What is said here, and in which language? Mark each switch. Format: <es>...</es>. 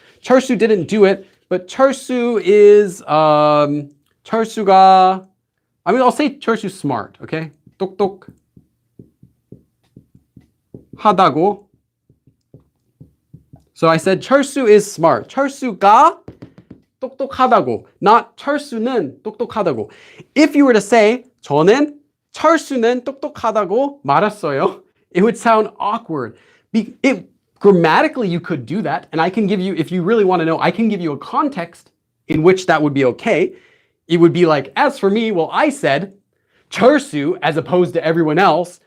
<en>철수 didn't do it, but 철수 is</en> <ko>철수가</ko> <en>I'll say 철수 smart, okay?</en> <ko>똑똑 하다고.</ko> <en>So I said 철수 is smart.</en> <ko>철수가 똑똑하다고.</ko> <en>Not</en> <ko>철수는 똑똑하다고.</ko> <en>If you were to say</en> <ko>저는 철수는 똑똑하다고 말했어요,</ko> <en>it would sound awkward. Grammatically, you could do that, and I can give you, if you really want to know, I can give you a context in which that would be okay. It would be like, as for me, well, I said 철수 as opposed to everyone else.</en>